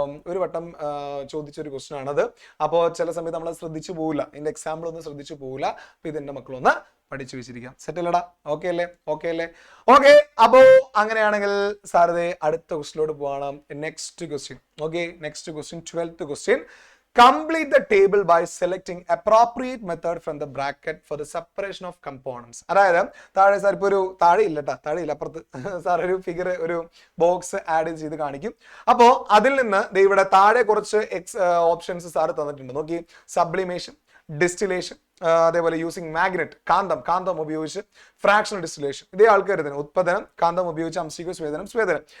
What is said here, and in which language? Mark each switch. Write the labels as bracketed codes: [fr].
[ml] ഒരു വട്ടം ചോദിച്ചൊരു ക്വസ്റ്റൻ ആണത്. അപ്പോൾ ചില സമയത്ത് നമ്മൾ ശ്രദ്ധിച്ചു പോകില്ല, ഇതിന്റെ എക്സാമ്പിൾ ഒന്നും ശ്രദ്ധിച്ചു പോകില്ല. അപ്പൊ ഇതെന്റെ മക്കളൊന്ന് പഠിച്ചു വെച്ചിരിക്കാം. സെറ്റ് അല്ലടാ? ഓക്കെ അല്ലേ? ഓക്കെ അല്ലേ? ഓക്കെ. അപ്പോ അങ്ങനെയാണെങ്കിൽ സാറേ അടുത്ത ക്വസ്റ്റിലോട്ട് പോകണം. Next question. Okay, next question 12th question. [en] Complete the table by selecting appropriate method from the bracket for the separation of components. [ml] അതായത് താഴെ സാർ ഇപ്പോൾ ഒരു താഴെ ഇല്ല അപ്പുറത്ത് സാർ ഒരു ഫിഗർ ഒരു ബോക്സ് ആഡ് ചെയ്ത് കാണിക്കും. അപ്പോൾ അതിൽ നിന്ന് ഇവിടെ താഴെ കുറച്ച് ഓപ്ഷൻസ് സാർ തന്നിട്ടുണ്ട്. നോക്കി, സബ്ലിമേഷൻ, ഡിസ്റ്റിലേഷൻ, അതേപോലെ യൂസിങ് മാഗ്നറ്റ്, കാന്തം ഉപയോഗിച്ച് ഫ്രാക്ഷണൽ ഡിസ്റ്റിലേഷൻ, ഇതേ ആൾക്കാർ തന്നെ ഉത്പാദനം, കാന്തം ഉപയോഗിച്ച് അംശിക സ്വേദനം.